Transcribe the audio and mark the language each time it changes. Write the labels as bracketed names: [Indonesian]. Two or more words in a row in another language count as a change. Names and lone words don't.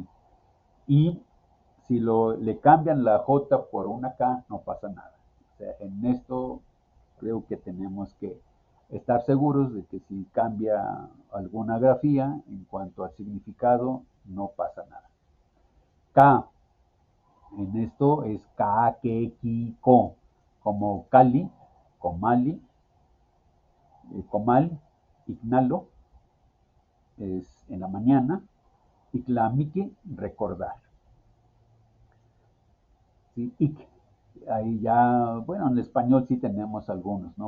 [Spanish] Y si le cambian la J por una K, no pasa nada. O sea, en esto creo que tenemos que estar seguros de que si cambia alguna grafía en cuanto al significado, no pasa nada. K, en esto es ka, ke, ki, ko, como Cali, Comali, Comal, Ignalo, es en la mañana, Iclamique, recordar. ¿Sí? Ahí ya, bueno, en español sí tenemos algunos, ¿no?